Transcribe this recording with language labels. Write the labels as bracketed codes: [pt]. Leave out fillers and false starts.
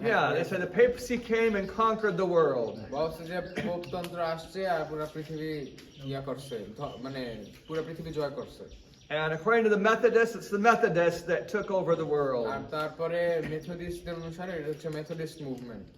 [en] Yeah, they say the papacy came and conquered the world. [bn] বলছে যে পোপতন্ত্র আসছে আর পুরো পৃথিবী করছে, মানে পুরো পৃথিবী জয় করছে। [en] And according to the Methodists, it's the Methodists that took over the world. [bn] আর তারপরে মেথডিস্টদের অনুসারে এটা হচ্ছে মেথডিস্ট মুভমেন্ট।